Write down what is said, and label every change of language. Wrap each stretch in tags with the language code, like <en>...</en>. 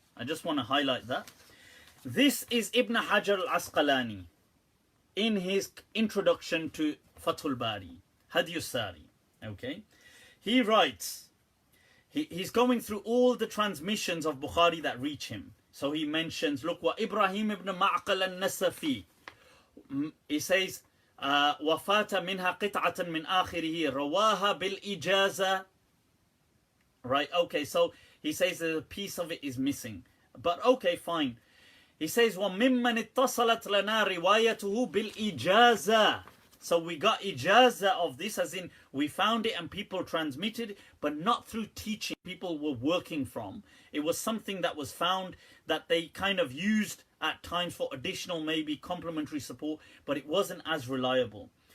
<en>I just want to highlight that. This is Ibn Hajar al-Asqalani in his introduction to Fathul Bari, Hadiyus Sari. Okay, he writes, he's going through all the transmissions of Bukhari that reach him. So he mentions, look, what Ibrahim ibn Amatel al-Nasafi. He says,</en> <ar>وفات منها قطعة من آخره رواها بالإجازة.</ar> <en>Right, okay, so he says that a piece of it is missing. But okay, fine. He says,</en> <ar>وَمِمَّنِ اتصلت لنا روايته بالإجازة.</ar> <en>So we got ijaza of this, as in we found it and people transmitted it, but not through teaching people were working from. It was something that was found that they kind of used at times for additional, maybe complementary support, but it wasn't as reliable.</en>